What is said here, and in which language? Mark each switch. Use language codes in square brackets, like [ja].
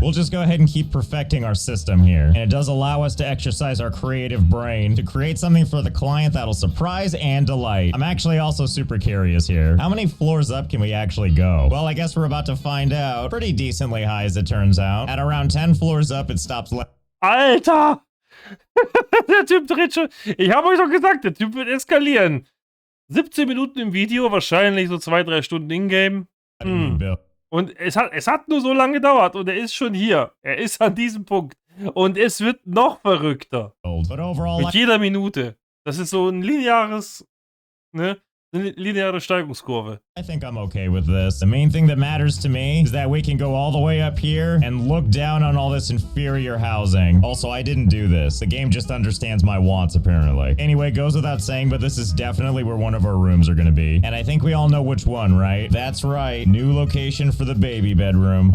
[en] We'll just go ahead and keep perfecting our system here. And it does allow us to exercise our creative brain to create something for the client that'll surprise and delight. I'm actually also super curious here. How many floors up can we actually go? Well, I guess we're about to find out. Pretty decently high as it turns out. At around 10 floors up, it stops. [de] Alter! Der Typ dreht schon. Ich habe euch doch gesagt, der Typ wird eskalieren. 17 Minuten im Video, wahrscheinlich so 2-3 Stunden in-game. Und es hat nur so lange gedauert und er ist schon hier. Er ist an diesem Punkt. Und es wird noch verrückter. Mit jeder Minute. Das ist so ein lineares, ne? Eine lineare Steigungskurve. [en] I think I'm okay with this. The main thing that matters to me is that we can go all the way up here and look down on all this inferior housing. Also, I didn't do this. The game just understands my wants, apparently. Anyway, goes without saying, but this is definitely where one of our rooms are gonna be. And I think we all know which one, right? That's right. New location for the baby bedroom.